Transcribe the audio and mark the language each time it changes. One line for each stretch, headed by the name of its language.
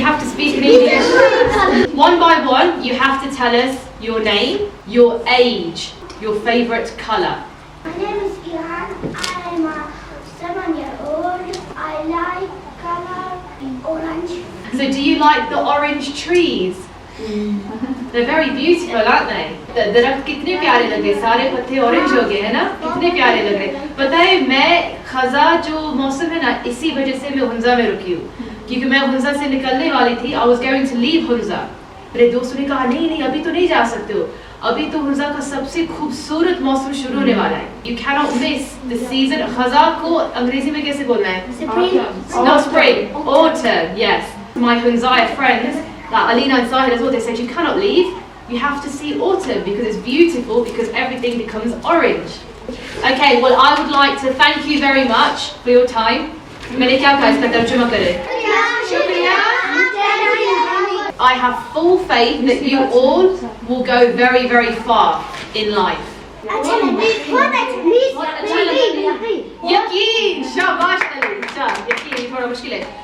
English: You have to speak in English. One by one, you have to tell us your name, your age, your favourite colour. My name is Iran. I'm 7-year-old. I like color orange. So do you like the orange trees? They're very beautiful, aren't they?
Hindi: दरख्त कितने प्यारे लग रहे, सारे पत्ते orange हो गए हैं ना, कितने प्यारे लग रहे. पता है मैं खजा जो मौसम है ना, इसी वजह से मैं हुंजा में रुकी हूँ, क्योंकि मैं हुंजा से निकलने वाली थी.
English: I was going to leave Hunza.
Hindi: मेरे दोस्तों ने कहा नहीं अभी तो नहीं जा सकते हो, अभी तो हुंजा का सबसे खूबसूरत मौसम शुरू होने वाला है.
English: You cannot miss the season.
Hindi: खजा को अंग्रेजी में कैसे बोलना है?
English: Not spring, autumn. Yes. My Hunzaya friends, like Alina and Sahil as well, they said you cannot leave. You have to see autumn because it's beautiful, because everything becomes orange. Okay, well I would like to thank you very much for your time.
Hindi: मैंने क्या कहा इसका तर्जुमा करें?
English: I have full faith that you all will go very, very far in life.
Hindi: यकीन, शाबाश अली, यकीन थोड़ा मुश्किल है.